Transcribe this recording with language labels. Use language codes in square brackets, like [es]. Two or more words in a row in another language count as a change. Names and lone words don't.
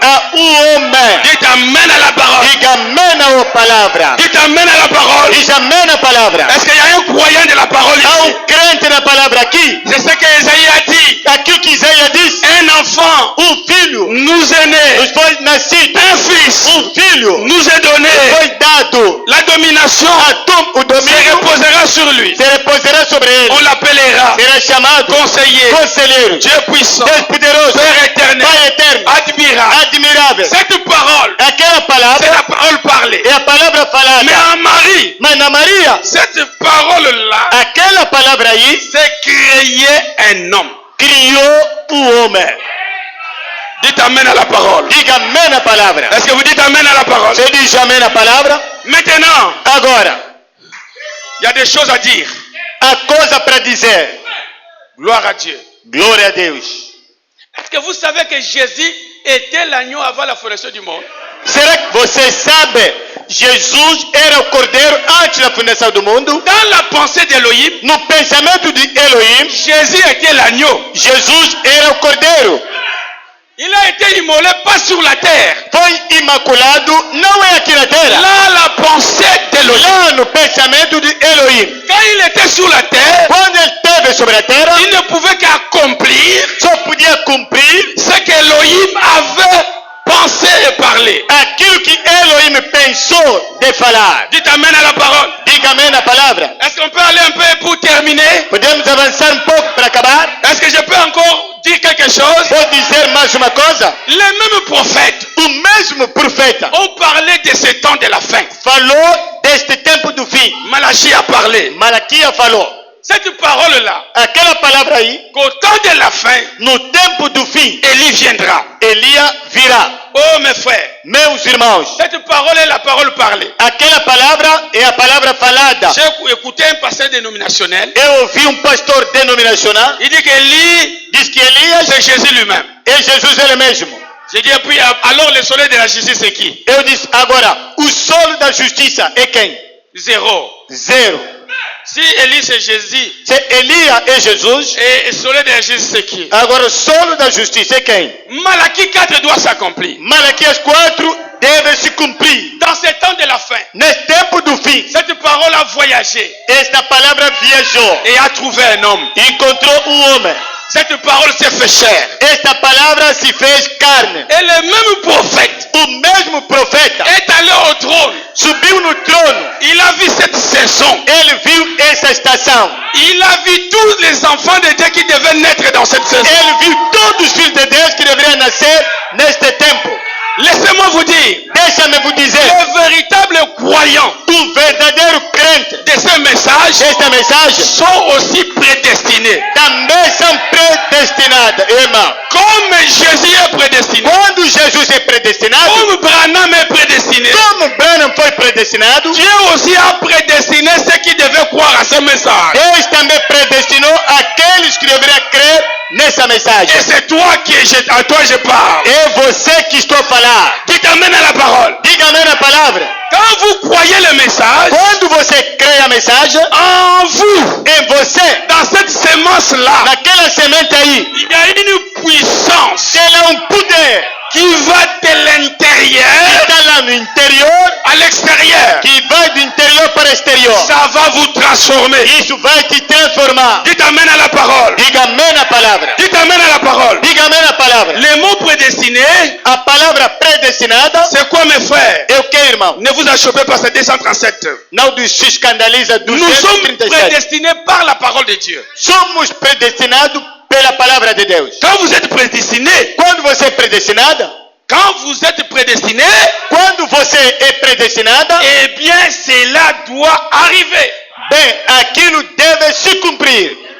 [pt] a homem. [fr] Dites amen à la parole. [pt] Diga amém a palavra. [fr] Dites amen à la parole. [pt] Diz amém a palavra. [fr] Est-ce qu'il y a un croyant de la parole [pt] Há [fr] ici? [pt] crente na palavra aqui. [fr] C'est ce que Isaïe a dit. [pt] Aquilo que Isaías disse. [fr] Un enfant [pt] Filho [fr] nous est né. [pt] nos foi nascido. [fr] Un fils [pt] Filho [fr] nous est donné. [pt] foi dado. [fr] La domination [pt] O se domínio [fr] reposera sur lui. [pt] se repousará sobre ele. [fr] On l'appellera [pt] Será chamado [fr] conseiller, [pt] Conselheiro, [fr] Dieu puissant, [pt] Deus poderoso, [fr] Père éternel, [pt] Pai eterno, [fr] admirable. [pt] admirável. [fr] Cette parole, [pt] Aquela [fr] c'est [pt] palavra [fr] la parole parlée. [pt] é a palavra falada. [fr] Mais en Marie, [pt] Mas na Maria, [fr] cette parole-là, [pt] aquela palavra aí [fr] c'est créer un homme. [pt] criou homem. [fr] Dites amen à la parole. [pt] Diga amém a palavra. [fr] Est-ce que vous dites amen à la parole? [pt] Você diz amém a palavra? [fr] Maintenant, [pt] Agora, [fr] il y a des choses à dire. [pt] a coisa para dizer. [fr] Gloire à Dieu. [pt] Glória a Deus. [fr] Est-ce que vous savez que Jésus était l'agneau avant la fondation du monde? [pt] Será que você sabe? Jesus era o cordeiro antes da fundação do mundo. [fr] Dans la pensée d'Élohim, [pt] No pensamento de Elohim, [fr] Jésus était l'agneau. [pt] Jesus era o cordeiro. [fr] Il a été immolé pas sur la terre. [pt] Foi imaculado, não é aqui na terra. [fr] Là, la pensée d'Élohim. [pt] Lá no pensamento de Elohim. [fr] Quand il était sur la terre, [pt] Quando ele esteve sobre a terra, [fr] il ne pouvait qu'accomplir [pt] só podia cumprir [fr] ce qu'Élohim avait pensé et parlé. [pt] aquilo que Elohim pensou de falar. [fr] Dites amen à la parole. [pt] Diga amém na palavra. [fr] Est-ce qu'on peut aller un peu pour terminer? [pt] Podemos avançar um pouco para acabar? [fr] Est-ce que je peux encore dire quelque chose? [pt] Vou dizer mais uma coisa. [fr] Les mêmes prophètes [pt] O mesmo profeta [fr] ont parlé de ce temps de la fin. [pt] falou deste tempo do fim. [fr] Malachie a parlé. [pt] Malaquias falou. [fr] Cette parole-là, [pt] Aquela palavra aí, [fr] qu'au temps de la fin, [pt] no tempo do fim, [fr] Élie viendra. [pt] Elias virá. [fr] Oh mes frères, [pt] Meus irmãos, [fr] cette parole est la parole parlée. [pt] aquela palavra é a palavra falada. [fr] J'ai écouté un pasteur dénominationnel. [pt] Eu ouvi um pastor denominacional, [fr] Il dit qu'Élie, [pt] diz que Elias [fr] c'est Jésus lui-même. [pt] é Jesus ele mesmo. [fr] J'ai dit, et puis alors le soleil de la justice, c'est qui? [pt] Eu disse, agora, o solo da justiça é quem? [fr] Zéro. [pt] Zero. [fr] Si Élie c'est Jésus, [pt] Se Elias é Jesus, [fr] et le soleil de la justice c'est qui? [pt] agora o solo da justiça é quem? [fr] Malachie 4 doit s'accomplir. [pt] Malaquias 4 deve se cumprir. [fr] Dans ce temps de la fin, [pt] Nesse tempo do fim, [fr] cette parole a voyagé [pt] esta palavra viajou [fr] et a trouvé un homme. [pt] e encontrou homem. [fr] Cette parole s'est fait chair. [pt] Esta palavra se fez carne. [fr] Et le même prophète [pt] O mesmo profeta [fr] est allé au trône. [pt] subiu no trono. [fr] Il a vu cette saison. [pt] Ele viu essa estação. [fr] Il a vu tous les enfants de Dieu qui devaient naître dans cette saison. [pt] Ele viu todos os filhos de Deus que deveriam nascer neste tempo. [fr] Laissez-moi vous dire, [pt] Deixa-me vous dizer, [fr] les véritables croyants [pt] o verdadeiro crente [fr] de ce message [pt] desta mensagem [fr] sont aussi prédestinés. [pt] também são predestinados, irmão. [fr] Comme Jésus est prédestiné, [pt] Quando Jesus é predestinado, [fr] comme Branham est prédestiné, [pt] como Branham foi predestinado, [fr] Dieu aussi a prédestiné ceux qui devaient croire à ce message. [pt] Deus também predestinou aqueles que deveriam crer nessa mensagem. [fr] Et c'est toi à toi je parle. [pt] É você que estou a falar. [fr] Qui t'amène à la parole. [pt] Diga amém na palavra. [fr] Quand vous croyez le message, [pt] Quando você crê a mensagem, [fr] en vous semence-là, [pt] naquela semente aí, [fr] il y a une puissance [pt] tem lá poder [fr] qui va de l'intérieur [pt] que está lá no interior, [fr] à l'extérieur. [pt] que vai do interior para o exterior. [fr] Ça va vous transformer. [pt] Isso vai te transformar. [fr] Dites amen à la parole. [pt] Diga amém na palavra. [fr] Dites amen à la parole. [pt] Diga amém na palavra. [fr] Les mots prédestinés, [pt] A palavra predestinada [fr] c'est quoi mes frères? [pt] é o que, irmão? [fr] Ne vous achopez pas, c'est 237. [pt] Não se escandaliza [fr] Nous sommes 237. prédestinés par la parole de Dieu. [pt] Somos predestinados pela palavra de Deus. [fr] Quand vous êtes prédestiné, [pt] Quando você é predestinada, [fr] quand vous êtes prédestiné, [pt] quando você é predestinada, [fr] eh bien cela doit arriver. [pt] bem, aquilo deve se cumprir.